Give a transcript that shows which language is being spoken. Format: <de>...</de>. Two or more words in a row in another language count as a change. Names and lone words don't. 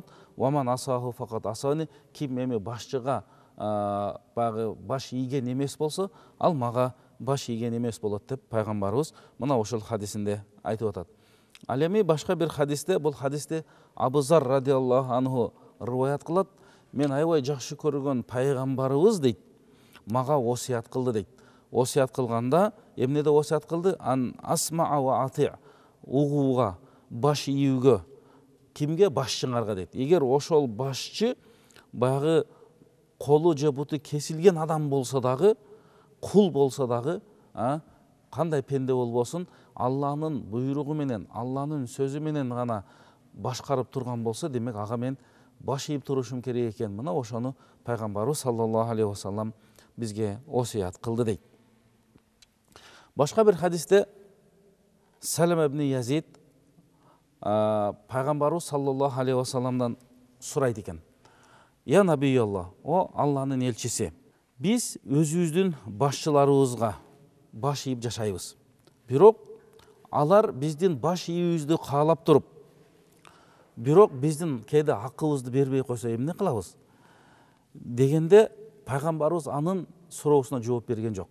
<ar>"ومن عصاه فقد عصاني",</ar> <ky>ким эми башчыга багы баш ийген эмес болсо, ал мага баш ийген эмес болот деп пайгамбарыбыз мына ошол хадисинде айтып атат. Ал эми башка бир хадисте, бул хадисте Абу Зар</ky> <ar>رضي الله عنه</ar> <ky>риваят кылат: "Мен аябай жакшы көргөн пайгамбарыбыз" дейт, "мага осуят кылды" дейт. Осуят кылганда эмнеде осуят кылды?</ky> <ar>"أن أسمع وأطيع",</ar> <ky>угууга, баш ийүүгө. Кимге? Башчыңарга дейт. Эгер ошол башчы багы колу же буту кесилген адам болсо дагы, кул болсо дагы, кандай пенде болбосун, Алланын буйругу менен, Алланын сөзү менен гана башкарып турган болсо, демек ага мен баш ийип турушум керек экен. Мына ошону пайгамбарыбыз</ky> <ar>صلى الله عليه وسلم</ar> <ky>бизге осуят кылды дейт. Башка бир хадисте Салам ибн Язид пайгамбарыбыз</ky> <ar>صلى الله عليه وسلم</ar> <ky>сурайт экен:</ky> <ar>"يا نبي الله",</ar> <ky>о Алланын элчиси, биз өзүбүздүн башчыларыбызга баш ийип жашайбыз. Бирок алар биздин баш ийүүбүздү каалап туруп, бирок биздин кээде акыбызды бербей койсо эмне кылабыз дегенде пайгамбарыбыз анын суроосуна жооп берген жок.</ky>